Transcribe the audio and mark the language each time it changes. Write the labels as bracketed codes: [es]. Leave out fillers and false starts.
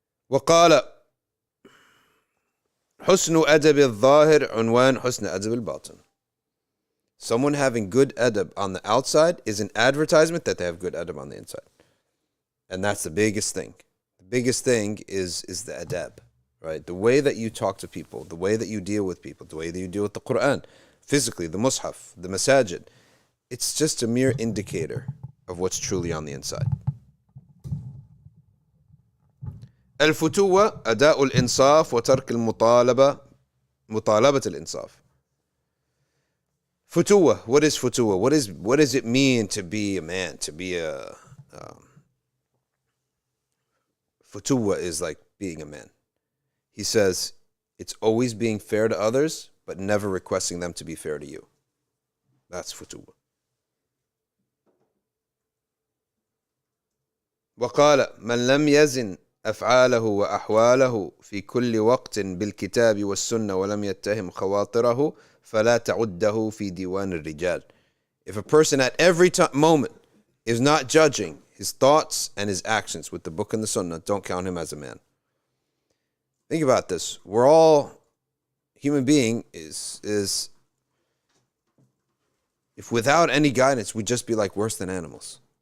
[ar] وقال حسن أدب الظاهر عنوان حسن أدب الباطن. [en] Someone having good adab on the outside is an advertisement that they have good adab on the inside. And that's the biggest thing. The biggest thing is the adab, right? The way that you talk to people, the way that you deal with people, the way that you deal with the Quran, physically, the mushaf, the masajid. It's just a mere indicator of what's truly on the inside. [ar] الفتوة أداء الإنصاف وترك مطالبة الإنصاف. [en] Futuwwa. What is futuwwa? What does it mean to be a man? To be a futuwwa is like being a man. He says it's always being fair to others, but never requesting them to be fair to you. That's futuwwa. [ar] وقال من لم يزن أفعاله وأحواله في كل وقت بالكتاب والسنة ولم يتهم خواطره فلا تعده في ديوان الرجال. [en] If a person at every moment is not judging his thoughts and his actions with the book and the sunnah, don't count him as a man. Think about this. We're all, human being is if without any guidance, we'd just be like worse than animals.